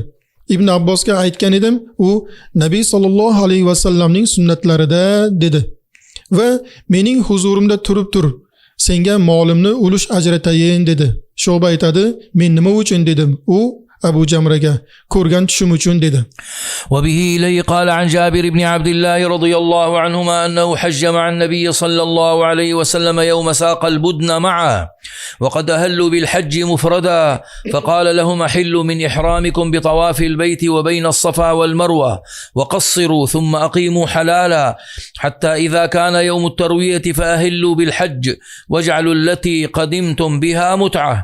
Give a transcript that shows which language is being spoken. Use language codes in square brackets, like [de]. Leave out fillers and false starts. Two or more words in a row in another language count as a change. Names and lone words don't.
[uz] Ibn Abbosga aytgan edim, u Nabiy [ar] صلى الله عليه وسلم [uz] sunnatlarida dedi. Va mening huzurimda turib tur, senga molimni ulush ajratayin dedi. Shu'ba aytadi, men nima uchun dedim. U Abu Jamraga ko'rgan tushum uchun dedi. [ar] وبه إليه قال عن جابر بن عبد الله رضي الله عنهما أنه حج مع النبي صلى الله عليه وسلم يوم ساق البدن معه وقد أهلوا بالحج مفردا فقال لهم أحلوا من إحرامكم بطواف البيت وبين الصفا والمروة وقصروا ثم أقيموا حلالا حتى إذا كان يوم التروية فأهلوا بالحج واجعلوا التي قدمتم بها متعة.